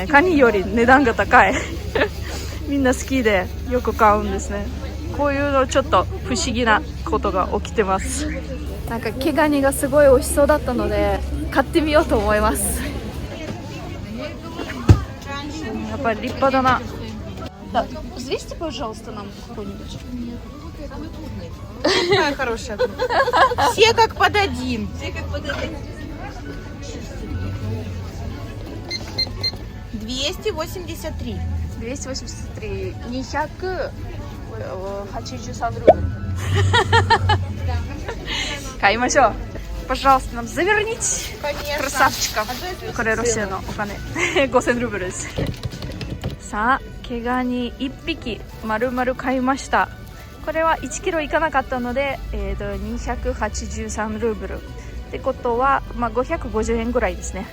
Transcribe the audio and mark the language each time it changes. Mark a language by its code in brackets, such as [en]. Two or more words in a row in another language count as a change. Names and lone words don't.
[ja] カニより値段が高いみんな好きでよく買うんですね。こういうのちょっと不思議なことが起きてます。なんか毛ガニがすごい美味しそうだったので買ってみようと思います。やっぱり立派だな。 [ru] Да, взвесьте, пожалуйста, нам какой-нибудь. Какая хорошая. Все как под один. 283. [ja] 283、283 ルーブル。 [ru] 買いましょう。Пожалуйста, нам заверните. Конечно. Красавчика. [ja] これロシアのお金。5000ルーブルです。さあ、毛ガニ1匹丸々買いました。これは1キロいかなかったので、283ルーブル。ってことは、まあ、550円ぐらいですね。